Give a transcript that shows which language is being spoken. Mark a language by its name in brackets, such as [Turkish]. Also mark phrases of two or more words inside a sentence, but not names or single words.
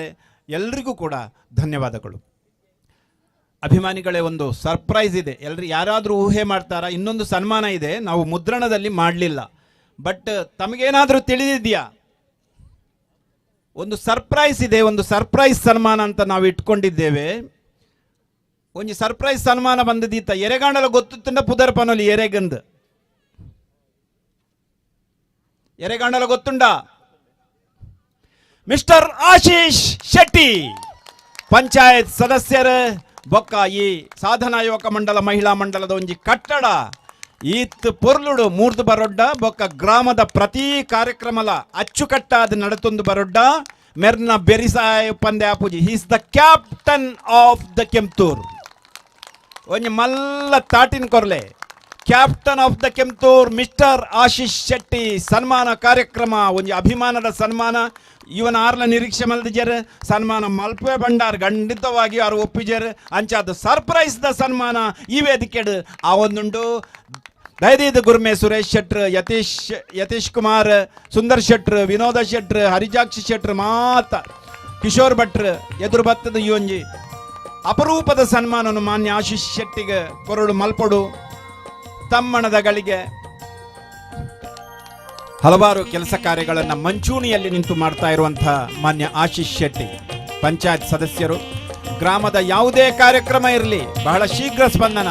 [Kannada] ಎಲ್ರಿಗೂ ಕೂಡ ಧನ್ಯವಾದಗಳು. ಅಭಿಮಾನಿಗಳೇ, ಒಂದು ಸರ್ಪ್ರೈಸ್ ಇದೆ. ಯಾರಾದರೂ ಊಹೆ ಮಾಡ್ತಾರಾ? ಇನ್ನೊಂದು ಸನ್ಮಾನ ಇದೆ, ನಾವು ಮುದ್ರಣದಲ್ಲಿ ಮಾಡಲಿಲ್ಲ. ಬಟ್ ತಮಗೇನಾದರೂ ತಿಳಿದಿದೆಯಾ? ಒಂದು ಸರ್ಪ್ರೈಸ್ ಇದೆ, ಒಂದು ಸರ್ಪ್ರೈಸ್ ಸನ್ಮಾನ ಅಂತ ನಾವು ಇಟ್ಕೊಂಡಿದ್ದೇವೆ. [Tulu] ಒಂದು ಸರ್ಪ್ರೈಸ್ ಸನ್ಮಾನ ಬಂದದೀತ ಎರೆಗಾಂಡಲ ಗೊತ್ತುಂಡ ಪುದರ್ ಪನೋಲಿ ಎರೆಗಂದ್ ಎರೆಗಾಂಡಲ ಗೊತ್ತುಂಡ ಮಿಸ್ಟರ್ ಆಶೀಶ್ ಶೆಟ್ಟಿ ಪಂಚಾಯತ್ ಸದಸ್ಯರ ಬೊಕ್ಕ ಈ ಸಾಧನಾ ಯುವಕ ಮಂಡಲ ಮಹಿಳಾ ಮಂಡಲದ ಒಂಜಿ ಕಟ್ಟಡ ಈತ್ ಪೊರ್ಲುಡು ಮೂರ್ದು ಬರೊಡ್ಡ ಬೊಕ್ಕ ಗ್ರಾಮದ ಪ್ರತಿ ಕಾರ್ಯಕ್ರಮಲ ಅಚ್ಚುಕಟ್ಟಾದ ನಡತೊಂದು ಬರೊಡ್ಡ ಮೆರ್ನ ಬೆರಿಸಾಯ ಪಂದ್ಯ ಆಪುಜಿ. [English] he's the captain of the Kemptur. [Tulu] ಒಂಜಿ ಮಲ್ಲ ತಾಟಿನ ಕೊರ್ಲೆ [English] captain of the Kemptur [Tulu] ಮಿಸ್ಟರ್ ಆಶೀಶ್ ಶೆಟ್ಟಿ ಸನ್ಮಾನ ಕಾರ್ಯಕ್ರಮ ಒಂಜಿ ಅಭಿಮಾನದ ಸನ್ಮಾನ. ಇವನ ಆರ್ಲ ನಿರೀಕ್ಷೆ ಮಲ್ದಿಜರ್ ಸನ್ಮಾನ ಮಲ್ಪೆ ಬಂಡಾರ್ ಖಂಡಿತವಾಗಿ ಅವರು ಒಪ್ಪಿಜರ್ ಅಂಚಾದ ಸರ್ಪ್ರೈಸ್ ದ ಸನ್ಮಾನ ಈ ವೇದಿಕೆಡು ಆ ಒಂದುಂಡು. ದಯದೀದ್ ಗುರ್ಮೆ ಸುರೇಶ್ ಶೆಟ್ರ್, ಯತೀಶ್ ಕುಮಾರ್, ಸುಂದರ್ ಶೆಟ್ರ್, ವಿನೋದ ಶೆಟ್ರ್, ಹರಿಜಾಕ್ಷಿ ಶೆಟ್ರ್ ಮಾತ ಕಿಶೋರ್ ಭಟ್ರ್ ಎದುರು ಬತ್ತದ ಈ ಒಂಜಿ ಅಪರೂಪದ ಸನ್ಮಾನವನ್ನು ಮಾನ್ಯ ಆಶೀಶ್ ಶೆಟ್ಟಿಗೆ ಕೊರಡು ಮಲ್ಪಡು. [Kannada] ತಮ್ಮಣದ ಗಳಿಗೆ ಹಲವಾರು ಕೆಲಸ ಕಾರ್ಯಗಳನ್ನು ಮಂಚೂಣಿಯಲ್ಲಿ ನಿಂತು ಮಾಡ್ತಾ ಇರುವಂತಹ ಮಾನ್ಯ ಆಶೀಶ್ ಶೆಟ್ಟಿ ಪಂಚಾಯತ್ ಸದಸ್ಯರು. ಗ್ರಾಮದ ಯಾವುದೇ ಕಾರ್ಯಕ್ರಮ ಇರಲಿ ಬಹಳ ಶೀಘ್ರ ಸ್ಪಂದನ.